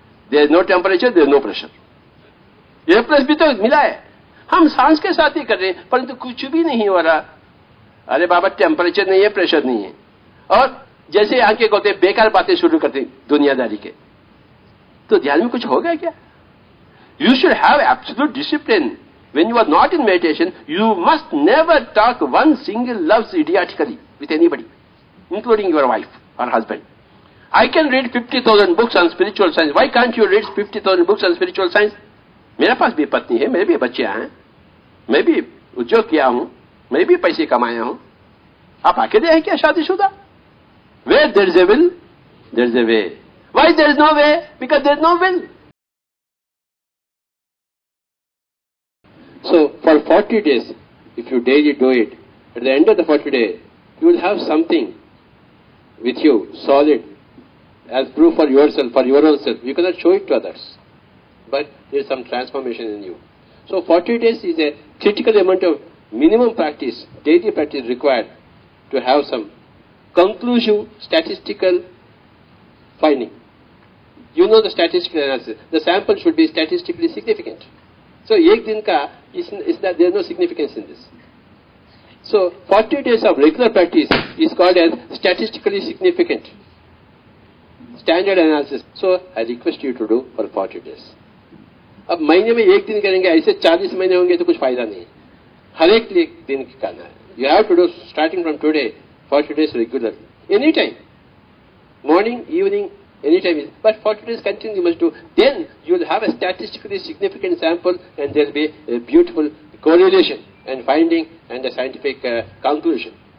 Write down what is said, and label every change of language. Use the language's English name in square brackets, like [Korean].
[English] There is no temperature, there is no pressure. [Hindi] A plus भी तो मिला है, हम सांस के साथ ही कर रहे हैं, परंतु कुछ भी नहीं हो रहा। अरे बाबा, टेम्परेचर नहीं है, प्रेशर नहीं है। और जैसे आंखें कहते बेकार बातें शुरू करते दुनियादारी के, तो ध्यान में कुछ होगा क्या? [English] You should have absolute discipline. When you are not in meditation, you must never talk one single love idiotically with anybody, including your wife or husband. I can read 50,000 books on spiritual science. Why can't you read 50,000 books on spiritual science? [Hindi] मेरे पास भी पत्नी है, मेरे भी बच्चे हैं, मैं भी उद्योग किया हूं, मैं भी पैसे कमाया हूं। आप अकेले हैं क्या शादीशुदा? [English] Where there is a will, there is a way. Why there is no way? Because there is no will. So for 40 days, if you daily do it, at the end of the 40 days, you will have something with you, solid, as proof for yourself, for your own self. You cannot show it to others, but there is some transformation in you. So 40 days is a critical amount of minimum practice, daily practice required to have some conclusive statistical finding. You know the statistical analysis. The sample should be statistically significant. So, [Hindi] एक दिन का [English] is that there is no significance in this. So, 40 days of regular practice is called as statistically significant standard analysis. So, I request you to do for 40 days. [Hindi] अब महीने में एक दिन करेंगे, ऐसे 40 महीने होंगे तो कुछ फायदा नहीं है। हर एक दिन करना है। [English] You have to do starting from today, 40 days regularly. Anytime. Morning, evening, anytime. But 40 days continuing you must do. Then you will have a statistically significant sample and there will be a beautiful correlation and finding and a scientific conclusion.